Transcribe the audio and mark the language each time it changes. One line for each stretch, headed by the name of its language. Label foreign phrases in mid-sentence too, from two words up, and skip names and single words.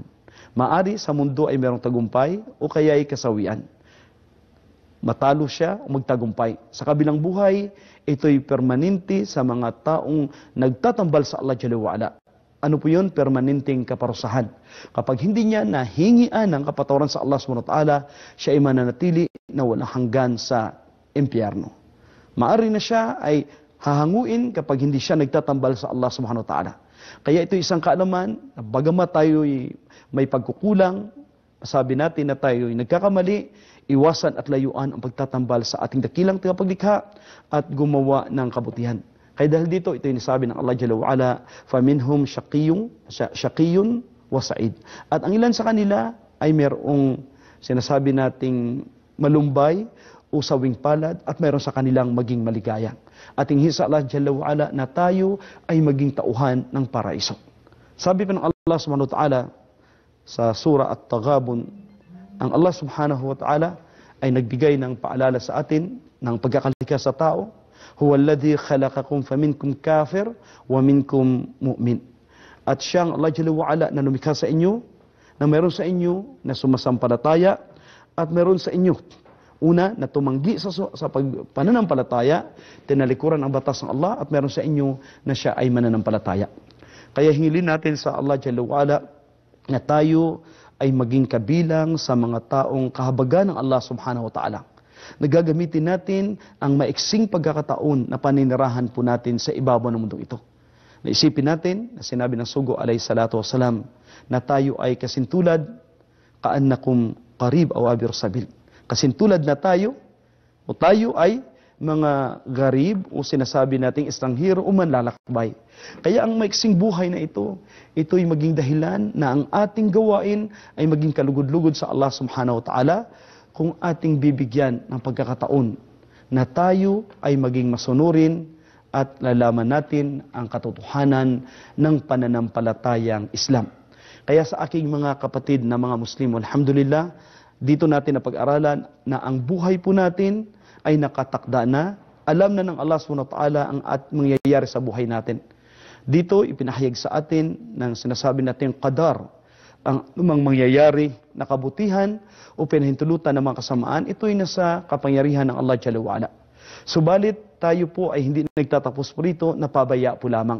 Filipino: Maari sa mundo ay merong tagumpay o kaya ay kasawian. Matalo siya o magtagumpay. Sa kabilang buhay, ito'y permanente sa mga taong nagtatambal sa Allah
Arabic: جل وعلا.
Filipino: Ano po yun? Permanenteng kaparusahan. Kapag hindi niya nahingian ng kapatawaran sa Allah
Arabic: سبحانه وتعالى,
Filipino: siya ay mananatili na walang hanggan sa impyerno. Maari na siya ay hahanguin kapag hindi siya nagtatambal sa Allah
Arabic: سبحانه وتعالى.
Filipino: Kaya ito isang kaalaman, na bagamat tayo may pagkukulang, sabi natin na tayo ay nagkakamali, iwasan at layuan ang pagtatambal sa ating dakilang tagapaglikha at gumawa ng kabutihan. Kaya dahil dito, ito yung nasabi ng Allah
Arabic: جل وعلا, فَمِنْهُمْ شَقِيٌّ وَسَعِيدٌ.
Filipino: At ang ilan sa kanila ay mayroong sinasabi nating malumbay o sawing palad at mayroon sa kanilang maging maligaya. At hingin sa Allah
Arabic: جل وعلا
Filipino: na tayo ay maging tauhan ng paraiso. Sabi pa ng Allah
Arabic: سبحانه وتعالى
Filipino: sa surah At-Taghabun, ang Allah
Arabic: سبحانه وتعالى
Filipino: ay nagbigay ng paalala sa atin ng pagkakalikha sa tao.
Arabic: هو الذي خلقكم فمنكم كافر ومنكم مؤمن.
Filipino: At siyang Allah
Arabic: جل وعلا
Filipino: na lumikha sa inyo, na meron sa inyo na sumasampalataya at meron sa inyo una na tumanggi sa pananampalataya, tinalikuran ang batas ng Allah at meron sa inyo na siya ay mananampalataya. Kaya hingilin natin sa Allah
Arabic: جل وعلا
Filipino: na tayo ay maging kabilang sa mga taong kahabagan ng Allah
Arabic: سبحانه وتعالى.
Filipino: Nagagamitin natin ang maiksing pagkakataon na paninirahan po natin sa ibabaw ng mundong ito. Naisipin natin na sinabi ng Sugo
Arabic: عليه الصلاة والسلام
Filipino: na tayo ay kasintulad
Arabic: كأنكم قريب أو عابر سبيل.
Filipino: Kasintulad na tayo o tayo ay mga garib o sinasabi nating estranghero o manlalakbay. Kaya ang maiksing buhay na ito'y maging dahilan na ang ating gawain ay maging kalugod-lugod sa Allah
Arabic: سبحانه وتعالى
Filipino: kung ating bibigyan ng pagkakataon na tayo ay maging masunurin at lalaman natin ang katotohanan ng pananampalatayang Islam. Kaya sa aking mga kapatid na mga Muslim, alhamdulillah, dito natin napag-aralan na ang buhay po natin ay nakatakda na, alam na ng Allah
Arabic: سبحانه وتعالى
Filipino: ang mangyayari sa buhay natin. Dito ipinahayag sa atin ng sinasabi natin qadar, ang anumang mangyayari na kabutihan o pinahintulutan ng mga kasamaan, ito'y nasa kapangyarihan ng Allah
Arabic: جل وعلا.
Filipino: Subalit tayo po ay hindi nagtatapos po rito, napabaya po lamang.